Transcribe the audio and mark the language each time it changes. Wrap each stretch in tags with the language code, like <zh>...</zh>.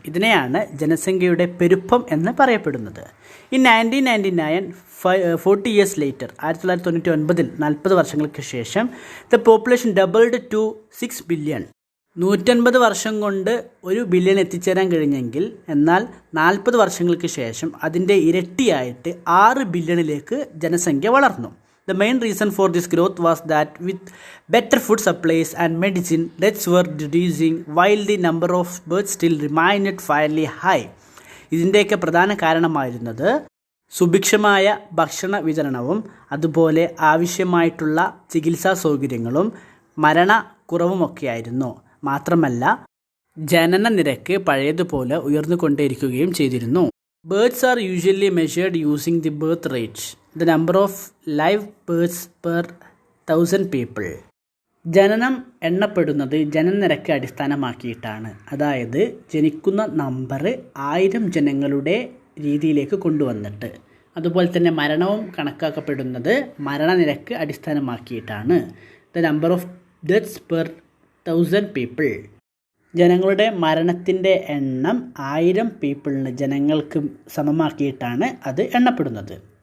<ml>ഇതിനെയാണ് ജനസംഖ്യയുടെ പെരുപ്പം എന്ന് പറയപ്പെടുന്നത്.</ml> <en>in 1999 40 years later, 1999 40</en> <ml>വർഷങ്ങൾക്ക് ശേഷം,</ml> <en>The population doubled to 6 billion.</en> <ml>150 വർഷം കൊണ്ട് 1 ബില്യൺ എത്തിച്ചേരാൻ കഴിഞ്ഞെങ്കിൽ എന്നാൽ 40 വർഷങ്ങൾക്ക് ശേഷം അതിൻ്റെ ഇരട്ടിയായിട്ട് 6 ബില്യണിലേക്ക് ജനസംഖ്യ വളർന്നു.</ml> <en>The main reason for this growth was that with better food supplies and medicine, deaths were reducing while the number of births still remained fairly high.</en> <ml>ഇതിൻ്റെയൊക്കെ പ്രധാന കാരണമായിരുന്നത് സുഭിക്ഷമായ ഭക്ഷണ വിതരണവും അതുപോലെ ആവശ്യമായിട്ടുള്ള ചികിത്സാ സൗകര്യങ്ങളും മരണക്കുറവുമൊക്കെയായിരുന്നു. മാത്രമല്ല ജനന നിരക്ക് പഴയതുപോലെ ഉയർന്നുകൊണ്ടേയിരിക്കുകയും ചെയ്തിരുന്നു.</ml> <en>Births are usually measured using the birth rate, the number of live births per 1000 people.</en> <ml>ജനനം എണ്ണപ്പെടുന്നത് ജനനനിരക്ക് അടിസ്ഥാനമാക്കിയിട്ടാണ്. അതായത് ജനിക്കുന്ന നമ്പർ 1000 ജനങ്ങളുടെ രീതിയിലേക്ക് കൊണ്ടുവന്നിട്ട്. അതുപോലെ തന്നെ മരണവും കണക്കാക്കപ്പെടുന്നത് മരണനിരക്ക് അടിസ്ഥാനമാക്കിയിട്ടാണ്.</ml> <en>The number of deaths per 1000 people.</en> <ml>ജനങ്ങളുടെ മരണത്തിൻ്റെ എണ്ണം 1000 പീപ്പിളിന് ജനങ്ങൾക്ക് സമമാക്കിയിട്ടാണ് അത് എണ്ണപ്പെടുന്നത്.</ml>